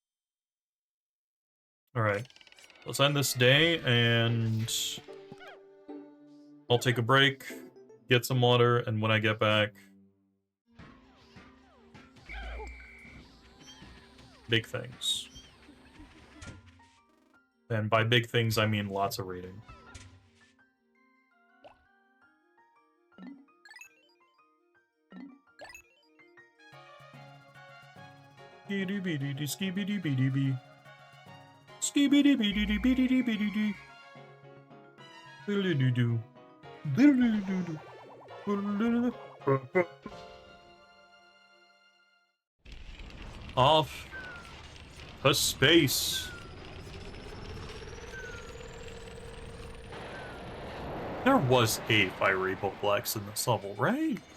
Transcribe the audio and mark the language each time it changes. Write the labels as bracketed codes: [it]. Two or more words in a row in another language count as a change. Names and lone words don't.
[en] Let's end this day, and I'll take a break, get some water, and when I get back, big things. And by big things, I mean lots of reading. Skibidi-bidi-skibidi-bidi-bidi. Skibidi-bidi-bidi-bidi-bidi. Diddly-doo-doo. Diddly-doo-doo. Off to space. There was a fiery Boblex in this level, right?